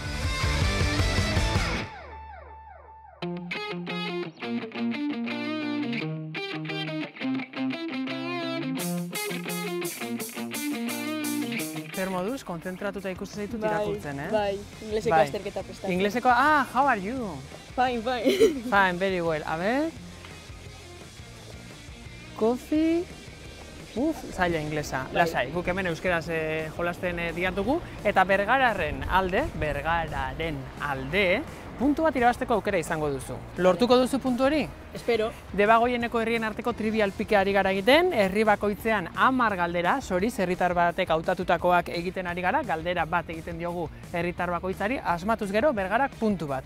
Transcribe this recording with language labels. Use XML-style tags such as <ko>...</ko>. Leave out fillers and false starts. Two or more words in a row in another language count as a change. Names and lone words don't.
<eu>Zer moduz, konzentratuta ikusten zaitut irakurtzen, Bai, ingleseko azterketa prestatzen. Ingleseko,</eu> <en>how are you? Fine. Fine, very well.</en> <es>A ver...</es> <en>Coffee...</en> <eu>Zaila inglesa, lasai. Guk hemen euskeraz jolasten diatugu. Eta Bergararen alde, puntu bat irabazteko aukera izango duzu. Lortuko duzu puntu hori? Espero. Debagoieneko herrien arteko trivial pikeari gara egiten, herri bakoitzean 10 galdera, soriz herritar batek hautatutakoak egiten ari gara, galdera bat egiten diogu herritar bakoitzari, asmatuz gero Bergarak puntu bat.</eu>